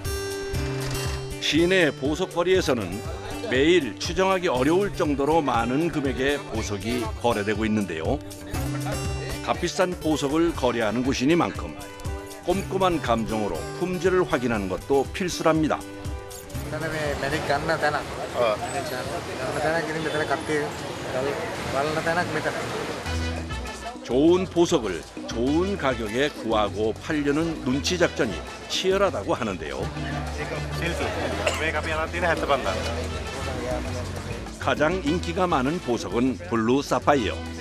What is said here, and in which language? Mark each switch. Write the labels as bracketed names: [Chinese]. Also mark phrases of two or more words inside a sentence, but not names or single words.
[Korean] 시내 보석거리에서는 매일 추정하기 어려울 정도로 많은 금액의 보석이 거래되고 있는데요. 값비싼 보석을 거래하는 곳이니만큼 꼼꼼한 감정으로 품질을 확인하는 것도 필수랍니다. [Sinhala] මෙතන මේ මැණික් ගන්න තැනක්. ගන්න තැනක් ඉතින් මෙතන කට්ටිය බලන තැනක් මෙතන. [Korean] 좋은 보석을 좋은 가격에 구하고 팔려는 눈치 작전이 치열하다고 하는데요. 가장 인기가 많은 보석은 블루 사파이어.